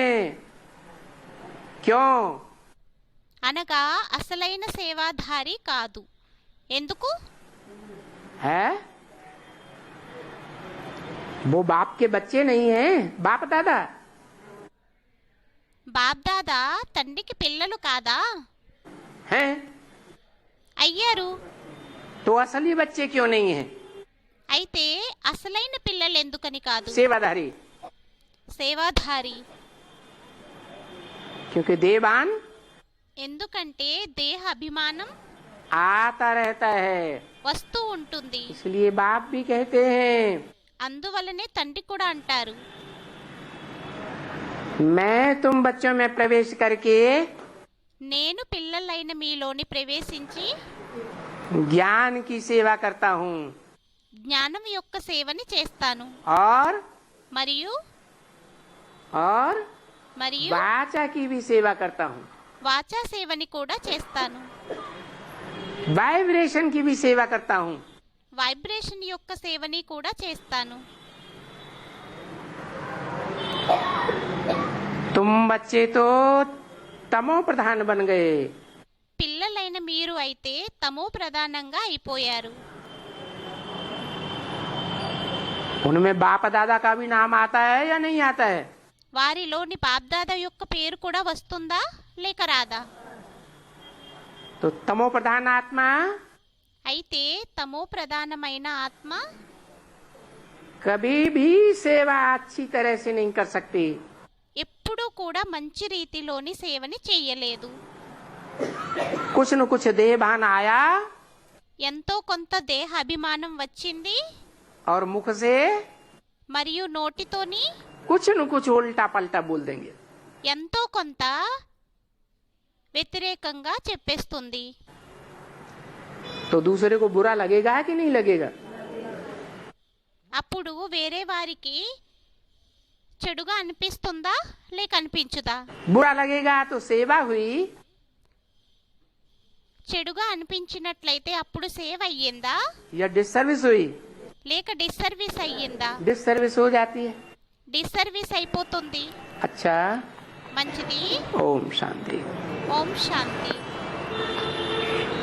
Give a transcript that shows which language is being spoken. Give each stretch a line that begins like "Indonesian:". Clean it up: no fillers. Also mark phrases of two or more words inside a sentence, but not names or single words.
Hindi: क्यों?
Telugu: అనగా అసలైన సేవాధారి కాదు. ఎందుకు?
Hindi: है वो बाप के बच्चे नहीं हैं, बाप दादा
Telugu: బాప్ దాదా తండ్రికి పిల్లలు కాదా?
Hindi: हैं।
Telugu: అయ్యారు.
Hindi: तो असली बच्चे क्यों नहीं हैं?
Telugu: అయితే అసలైన పిల్లలు ఎందుకని కాదు?
Hindi: सेवादारी।
Telugu: సేవాధారి.
Hindi: क्योंकि देवान
Telugu: ఎందుకంటే దేహ అభిమానం
Hindi: आता रहता है,
Telugu: వస్తూ ఉంటుంది.
Hindi: इसलिए बाप भी कहते हैं
Telugu: అందువలనే తండ్రి కూడా అంటారు
Hindi: मैं तुम बच्चों में प्रवेश करके
Telugu: నేను పిల్లలైన మీలోని ప్రవేశించి
Hindi: ज्ञान की सेवा करता हूँ
Telugu: జ్ఞానం యొక్క సేవని చేస్తాను.
Hindi: और
Telugu: మరియు మరియు
Hindi: वाचा की भी सेवा करता हूँ,
Telugu: వాచా సేవని కూడా చేస్తాను.
Hindi: वाइब्रेशन की भी सेवा करता हूँ।
Telugu: వైబ్రేషన్ యొక్క సేవని కూడా చేస్తాను.
Hindi: तुम बच्चे तो तमो प्रधान बन गए।
Telugu: పిల్లలైన మీరు అయితే తమో ప్రధానంగా అయిపోయారు.
Hindi: उनमें बाप दादा का भी नाम आता है या नहीं आता है?
Telugu: వారిలోని బాప్దాదా యొక్క పేరు కూడా వస్తుందా లేక రాదా?
Hindi: तो तमो प्रधान आत्मा
Telugu: అయితే తమో ప్రధానమైన ఆత్మ
Hindi: कभी भी सेवा अच्छी तरह से नहीं कर सकती।
Telugu: ఎప్పుడూ కూడా మంచి రీతిలోని సేవని చెయ్యలేదు.
Hindi: कुछ न कुछ देहभान आया
Telugu: ఎంతో కొంత దేహ అభిమానం వచ్చింది
Hindi: और मुख से
Telugu: మరియు నోటితోని
Hindi: कुछ न कुछ उल्टा पलटा बोल देंगे।
Telugu: ఎంతో కొంత వ్యతిరేకంగా చెప్పేస్తుంది.
Hindi: तो दूसरे को बुरा लगेगा कि नहीं लगेगा?
Telugu: అప్పుడు వేరే వారికి చెడుగా అనిపిస్తుందా లేక అనిపించుదా?
Hindi: बुरा लगेगा तो सेवा हुई,
Telugu: చెడుగా అనిపించినట్లయితే అప్పుడు సేవ అయ్యిందా
Hindi: या डिससर्विस हुई?
Telugu: లేక డిస్సర్వీస్ అయ్యిందా?
Hindi: डिससर्विस हो जाती है।
Telugu: డిస్సర్వీస్ అయిపోతుంది.
Hindi: अच्छा,
Telugu: మంచిది.
Hindi: ओम शांति।
Telugu: ఓం శాంతి.